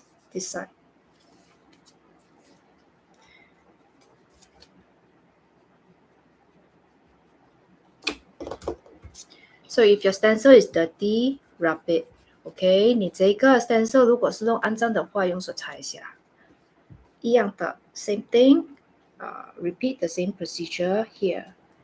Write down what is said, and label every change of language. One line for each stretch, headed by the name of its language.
English: This side. So if your stencil is dirty, rub it.
Chinese: OK， 你这个 stencil 如果是弄肮脏的话，用手擦一下。一样的
English: same thing. Repeat the same procedure here.